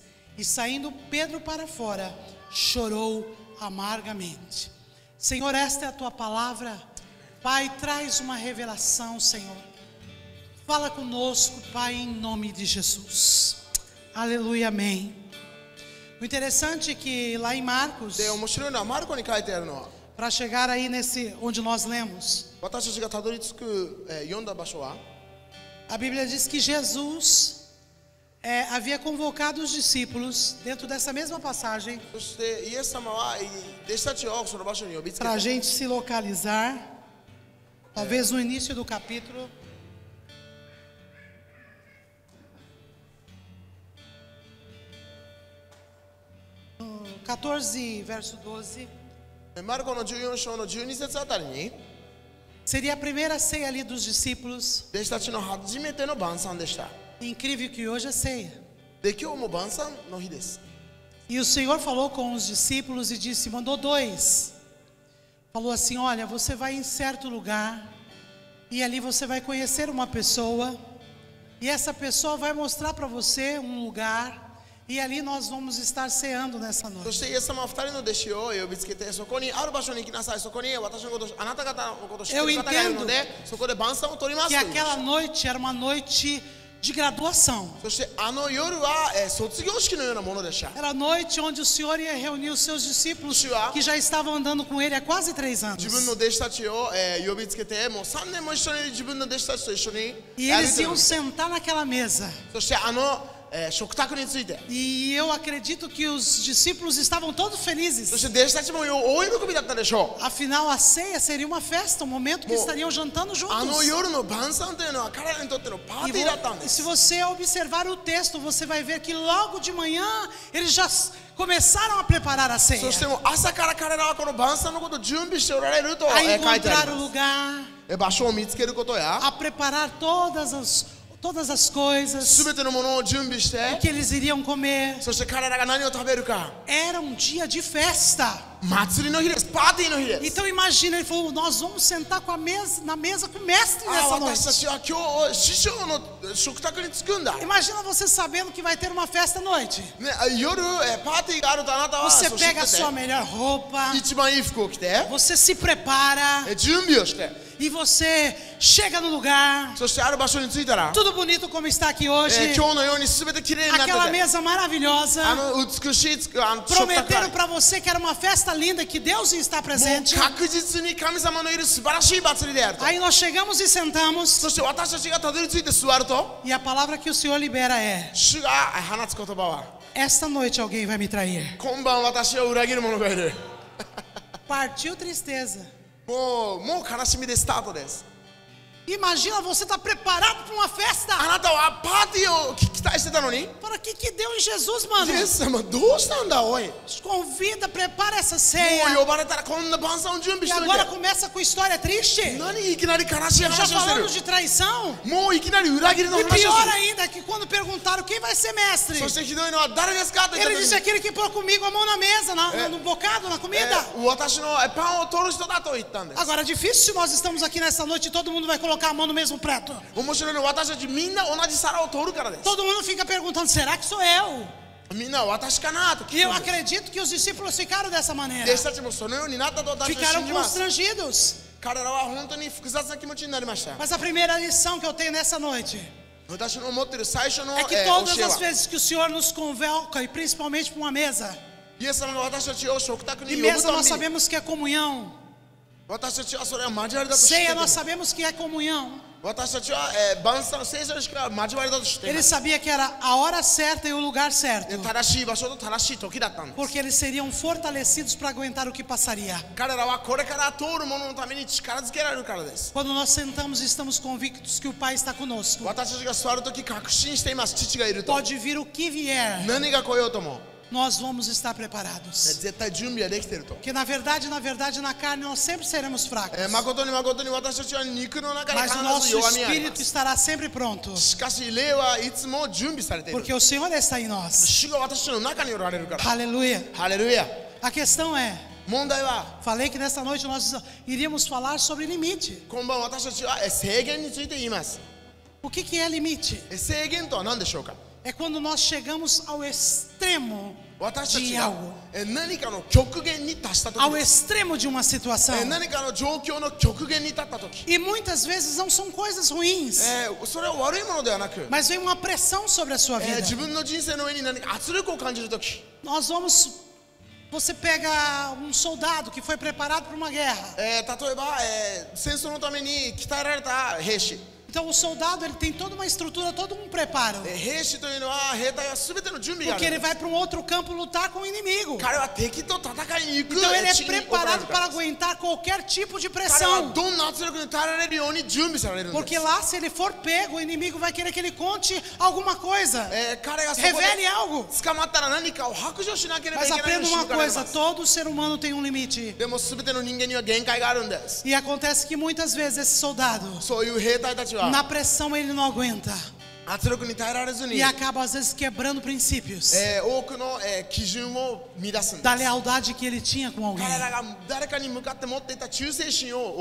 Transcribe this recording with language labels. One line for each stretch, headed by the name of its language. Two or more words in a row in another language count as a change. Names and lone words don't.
Portuguese: E saindo Pedro para fora, chorou amargamente. Senhor, esta é a tua palavra. Pai, traz uma revelação, Senhor. Fala conosco, Pai, em nome de Jesus. Aleluia, amém. O interessante é que lá em Marcos,
Japanese: で面白いのはマルコに書いてあるのは
Portuguese: para chegar aí nesse onde nós lemos,
Japanese: 私たちがたどり着く、読んだ場所は
Portuguese: a Bíblia diz que Jesus havia convocado os discípulos dentro dessa mesma passagem
Japanese: そしてイエス様は弟子たちをその場所に呼びつけ
Portuguese: para a
Japanese: て
Portuguese: gente se localizar, talvez no início do capítulo. No 14, verso 12.
Japanese: マルコの14章の12節あたりに
Portuguese: Seria a primeira ceia ali dos discípulos.
Japanese: 弟子たちの初めての晩餐でした
Portuguese: Incrível que hoje é ceia.
Japanese: で今日も晩餐の日です
Portuguese: E o Senhor falou com os discípulos e disse, mandou 2. Falou assim, olha, você vai em certo lugar e ali você vai conhecer uma pessoa e essa pessoa vai mostrar para você um lugar e ali nós vamos estar ceando nessa
Japanese: そ
Portuguese: noite.
Japanese: してイエス様は2人の弟子を呼びつけてそこにある場所に行きなさいそこに私のことあなた方のことを知っている方がいるのでそこで晩餐を取ります
Portuguese: Que
Japanese: と言いまし
Portuguese: aquela
Japanese: た
Portuguese: noite era uma noite de graduação.
Japanese: そしてあの夜は、卒業式のようなものでした
Portuguese: Era a noite onde o Senhor ia reunir os seus discípulos que já estavam andando com ele há quase 3 anos.
Japanese: 自分の弟子たちを、呼びつけてもう3年も一緒に自分の弟子たちと一緒に
Portuguese: E
Japanese: 歩い
Portuguese: eles
Japanese: てるん
Portuguese: iam
Japanese: です
Portuguese: sentar naquela mesa.
Japanese: そして食卓について
Portuguese: E eu acredito que os discípulos estavam todos
Japanese: そ
Portuguese: felizes.
Japanese: して弟子たちも大喜びだったでしょう
Portuguese: Afinal, a ceia seria uma festa, um momento que Bom, estariam jantando
Japanese: あの
Portuguese: juntos.
Japanese: 夜の晩餐というのは彼らにとってのパー
Portuguese: E
Japanese: ティーだったんで
Portuguese: se
Japanese: す
Portuguese: você observar o texto, você vai ver que logo de manhã eles já começaram a preparar a ceia.
Japanese: そしてもう朝から彼らはこの晩餐のことを準備しておられると、
Portuguese: A
Japanese: 書いてあ
Portuguese: encontrar
Japanese: り
Portuguese: o
Japanese: ま
Portuguese: lugar,
Japanese: す場所を見つけることや
Portuguese: a preparar todas as coisas,
Japanese: 全てのものを準備し
Portuguese: o
Japanese: て
Portuguese: que eles iriam comer.
Japanese: そして彼らが何を食べるか
Portuguese: Era um dia de festa.
Japanese: 祭りの日ですパーティーの日です
Portuguese: Então imagina, ele falou, nós vamos sentar na mesa com o mestre
Japanese: あ
Portuguese: nessa
Japanese: 私た
Portuguese: noite.
Japanese: ちは今日師匠の食卓に着くんだ、ね、
Portuguese: Imagina você sabendo que vai ter uma festa à noite.
Japanese: 夜パーティーがあるとあなたは
Portuguese: Você
Japanese: そう知って
Portuguese: pega a sua
Japanese: て
Portuguese: melhor roupa,
Japanese: 一番いい服を着て
Portuguese: você se prepara
Japanese: 準備をして
Portuguese: e você chega no lugar,
Japanese: そしてある場所に着いたら
Portuguese: tudo bonito como está aqui hoje,
Japanese: 今日のように全て綺麗になって
Portuguese: aquela
Japanese: て
Portuguese: mesa maravilhosa,
Japanese: 美しい食卓が
Portuguese: prometeram para você que era uma festa linda, que Deus ia estar
Japanese: もう
Portuguese: presente.
Japanese: 確実に神様のいる素晴らしい祭りであると
Portuguese: Aí nós chegamos e sentamos
Japanese: そして私たちがたどり着いて座ると
Portuguese: e a palavra que o Senhor libera é:
Japanese: 主が放つ言葉は
Portuguese: esta noite alguém vai me trair.
Japanese: 今晩私を裏切る者がいる
Portuguese: Partiu tristeza.
Japanese: もう悲しみでスタートです
Portuguese: Imagina você estar preparado para uma festa.
Japanese: あなたはパーティーを期待してたのに
Portuguese: Para que deu em Jesus, mano?
Japanese: イエス様どうしたんだおいも
Portuguese: Convida, prepara essa
Japanese: う
Portuguese: ceia.
Japanese: 呼ばれたらこんな晩餐を準備
Portuguese: E
Japanese: しとい
Portuguese: agora
Japanese: て
Portuguese: começa com história triste.
Japanese: 何いきなり悲しい
Portuguese: Já
Japanese: 話をして
Portuguese: falamos
Japanese: る
Portuguese: de traição.
Japanese: もういきなり裏切りの
Portuguese: E
Japanese: 話をす
Portuguese: pior
Japanese: る
Portuguese: ainda que quando perguntaram quem vai ser mestre,
Japanese: そしてひどいのは誰ですかと言った
Portuguese: ele
Japanese: 時
Portuguese: disse
Japanese: に
Portuguese: aquele que pôr comigo a mão na mesa, no bocado, na comida.
Japanese: 私のパンを取る人だと言ったんです
Portuguese: Agora, difícil se nós estamos aqui nessa noite e todo mundo vai colocar a mão no mesmo prato.
Japanese: 面白いのは私たちみんな同じ皿を取るからです
Portuguese: Todo mundo fica perguntando, será que sou eu?
Japanese: みんな私かなと
Portuguese: E
Japanese: 聞
Portuguese: eu
Japanese: くんです
Portuguese: acredito que os discípulos ficaram dessa maneira.
Japanese: 弟子たちもそのようになったと私は
Portuguese: Ficaram
Japanese: 信じます
Portuguese: constrangidos.
Japanese: 彼らは本当に複雑な気持ちになりました
Portuguese: Mas a primeira lição que eu tenho nessa noite
Japanese: 私の思っている最初の、
Portuguese: é que
Japanese: 教
Portuguese: todas
Japanese: え
Portuguese: as
Japanese: は
Portuguese: vezes que o Senhor nos convoca, e principalmente para uma mesa,
Japanese: イエス様が私たちを食卓に
Portuguese: e
Japanese: 呼ぶ
Portuguese: mesa
Japanese: た
Portuguese: nós
Japanese: めに
Portuguese: sabemos que é comunhão,
Japanese: 私たちはそれは交わりだと知ってい
Portuguese: ceia
Japanese: ても
Portuguese: nós sabemos que é comunhão.
Japanese: 私たちは、晩餐聖書のしか交わりだと知ってい
Portuguese: Ele
Japanese: ます
Portuguese: sabia que era a hora certa e o lugar certo,
Japanese: 正しい場所と正しい時だったんです
Portuguese: porque eles seriam fortalecidos para aguentar o que passaria.
Japanese: 彼らはこれから通るもののために力づけられるからです
Portuguese: Quando nós sentamos e estamos convictos que o Pai está conosco,
Japanese: 私たちが座るとき確信しています父がいると
Portuguese: pode vir o que vier,
Japanese: 何が来ようとも
Portuguese: nós vamos estar preparados.
Japanese: 絶対準備はできていると
Portuguese: Porque na verdade, na carne nós sempre seremos fracos.
Japanese: 誠に誠に私たちは肉の中に
Portuguese: Mas o
Japanese: 必ず
Portuguese: nosso
Japanese: 弱みがありま
Portuguese: espírito
Japanese: す
Portuguese: estará sempre pronto.
Japanese: しかし霊はいつも準備されている
Portuguese: Porque o Senhor está em nós.
Japanese: 主が私の中におられるから
Portuguese: Aleluia.
Japanese: ハレルヤ
Portuguese: A questão é,
Japanese: 問題は
Portuguese: falei que nessa noite nós iríamos falar sobre limite.
Japanese: 今晩私たちは制限について言います
Portuguese: O que é limite?
Japanese: 制限とは何でしょうか
Portuguese: É quando nós chegamos ao extremo
Japanese: 私たち
Portuguese: de
Japanese: が
Portuguese: algo,
Japanese: 何かの極限に達した時
Portuguese: ao
Japanese: です
Portuguese: extremo de uma situação.
Japanese: 何かの状況の極限に立った時
Portuguese: E muitas vezes não são coisas ruins,
Japanese: それは悪いものではなく
Portuguese: mas vem uma pressão sobre a sua vida.
Japanese: 自分の人生の上に何か圧力を感じる時
Portuguese: Você pega um soldado que foi preparado para uma guerra.
Japanese: 例えば戦争のために鍛えられた兵士
Portuguese: Então o soldado ele tem toda uma estrutura, todo um preparo,
Japanese: 兵士というのは兵隊は全ての準備があ
Portuguese: porque
Japanese: る
Portuguese: ele vai para um outro campo lutar com o inimigo.
Japanese: 彼は敵と戦いに行く
Portuguese: Então ele é
Japanese: 地に送られ
Portuguese: preparado
Japanese: るか
Portuguese: para
Japanese: らです
Portuguese: aguentar qualquer tipo de
Japanese: 彼は
Portuguese: pressão.
Japanese: どんな圧力に耐えられるように準備されるんです
Portuguese: Porque lá, se ele for pego, o inimigo vai querer que ele conte alguma coisa,
Japanese: 彼がそこで
Portuguese: revele algo.
Japanese: 捕まったら何かを白状しなければい
Portuguese: Mas
Japanese: けないよう
Portuguese: aprenda
Japanese: に仕
Portuguese: uma
Japanese: 向かれま
Portuguese: coisa:
Japanese: す
Portuguese: todo ser humano tem um limite.
Japanese: でも全ての人間には限界があるんです
Portuguese: E acontece que muitas vezes esse soldado,
Japanese: そういう兵隊たちは
Portuguese: na pressão, ele não aguenta
Japanese: 圧力に耐えられずに
Portuguese: e acaba às vezes quebrando princípios
Japanese: 多くの基準を乱すんで
Portuguese: da
Japanese: す
Portuguese: lealdade que ele tinha com alguém.
Japanese: 彼らが誰かに向かって持っていた忠誠心を